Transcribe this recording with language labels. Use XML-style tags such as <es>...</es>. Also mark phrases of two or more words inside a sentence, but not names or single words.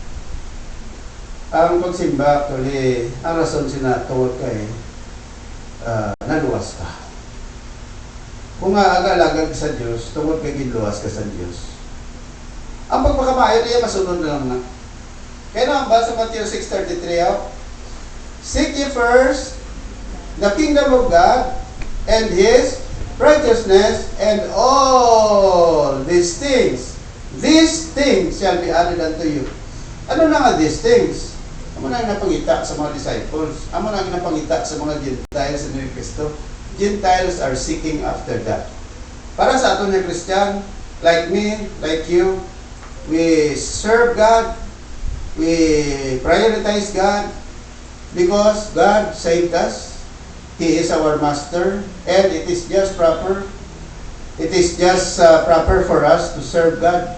<hil>Ang pagsimba, actually, ang rason sinatawag ka naluwas ka. Kung aga-alagad ka sa Diyos, tungkol kay ginluwas ka sa Diyos. Ang pagpakamayo niya, masunod na lang na. Kaya naman ba sa</hil> <en>Matthew 6:33, seek ye first the kingdom of God and His righteousness, and all these things shall be added unto you.</en> <hil>Ano na nga</hil> <en>these things?</en> <hil>Amo na ang napangita sa mga disciples. Amo na ang napangita sa mga Gentiles sa New Cristo.</hil> <en>Gentiles are seeking after that.</en> <hil>Para sa ato na</hil> <en>Christian, like me, like you, we serve God, we prioritize God, because God saved us. He is our master, and it is just proper. It is just proper for us to serve God.</en>